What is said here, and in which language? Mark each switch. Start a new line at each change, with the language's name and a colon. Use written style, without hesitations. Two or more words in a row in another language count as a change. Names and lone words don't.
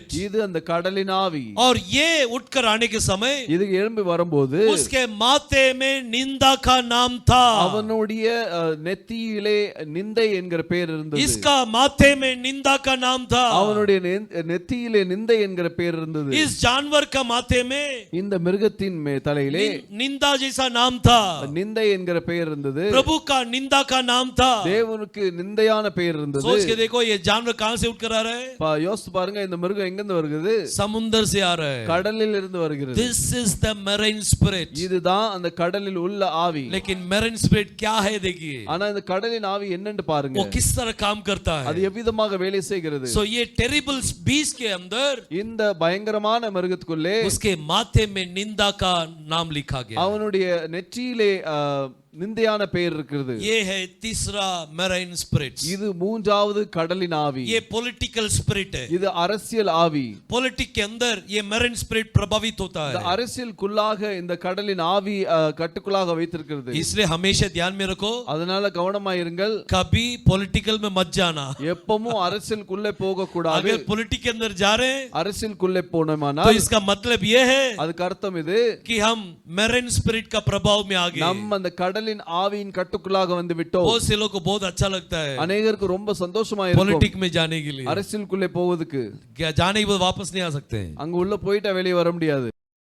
Tamil: இது அந்த கடலின் ஆவி.
Hindi: और ये उठकर आने के समय
Tamil: இது எழும்பி வரும்போது
Hindi: उसके माथे में निंदा का नाम था।
Tamil: அவனுடைய நெத்தியிலே நிந்தை என்கிற பெயர் இருந்தது.
Hindi: इसका माथे में निंदा का नाम था।
Tamil: அவனுடைய நெத்தியிலே நிந்தை என்கிற பெயர் இருந்தது.
Hindi: इस जानवर का माथे में
Tamil: இந்த மிருகத்தின் தலையிலே
Hindi: निंदा जैसा नाम था।
Tamil: நிந்தை என்கிற பெயர் இருந்தது.
Hindi: प्रभु का निंदा का नाम था।
Tamil: தேவனுக்கு நிந்தையான பெயர் இருந்தது.
Hindi: सोच के देखो ये जानवर कहां से उठकर आ रहा है?
Tamil: யோசிச்சு பாருங்க, இந்த மிருகம் எங்க இருந்து வருகிறது?
Hindi: समुद्र से आ रहा है।
Tamil: கடலில் இருந்து வருகிறது.
English: This is the marine spirit।
Tamil: இதுதான் அந்த கடலில் உள்ள ஆவி.
Hindi: लेकिन
English: marine spirit
Hindi: क्या है देखिए,
Tamil: ஆனா இந்த கடலின் ஆவி என்னன்னு பாருங்க.
Hindi: वो किस तरह काम करता
Tamil: அது
Hindi: है।
Tamil: எவ்விதமாக வேலை செய்கிறது?
Hindi: सो ये
English: terrible beast
Hindi: के अंदर
Tamil: இந்த பயங்கரமான மிருகத்துக்குள்ளே
Hindi: उसके माथे में निंदा का नाम लिखा गया।
Tamil: அவனுடைய நெற்றியிலே நிந்தையான பெயர் இருக்கிறது.
Hindi: ये है तीसरा
English: marine spirit.
Tamil: இது மூன்றாவது கடலின் ஆவி.
Hindi: ये
English: political spirit
Hindi: है।
Tamil: இது அரசியல் ஆவி.
Hindi: पॉलिटिक्स के अंदर ये
English: marine spirit
Hindi: प्रभावित होता
Tamil: இந்த
Hindi: है।
Tamil: அரசியலுக்குள்ளாக இந்த கடலின் ஆவி கட்டுக்குள்ளாக வைத்திருக்கிறது.
Hindi: इसलिए हमेशा ध्यान में रखो,
Tamil: அதனால கவனமா இருங்கள்.
Hindi: कभी पॉलिटिकल में मत जाना।
Tamil: எப்பவும் அரசியலுக்குள்ளே போக கூடாது.
Hindi: अगर पॉलिटिक्स के अंदर जा रहे हैं
Tamil: அரசியலுக்குள்ளே
Hindi: तो
Tamil: போனோமானால்
Hindi: इसका मतलब ये है
Tamil: அதுக்கு அர்த்தம் இது,
Hindi: कि हम
English: marine spirit
Hindi: का प्रभाव में आ गए।
Tamil: நம்ம அந்த கடலின் ஆவியின் கட்டுக்குள்ளாக வந்து விட்டோம்.
Hindi: बहुत से लोगों को बहुत अच्छा लगता है
Tamil: அநேகருக்கு ரொம்ப சந்தோஷமா இருக்கும்
Hindi: पॉलिटिक्स में जाने के लिए।
Tamil: அரசியலுக்குள்ளே போவதுக்கு.
Hindi: क्या जाने के बाद वापस नहीं आ सकते हैं।
Tamil: அங்க உள்ள போயிட்டா வெளியே வர முடியாது.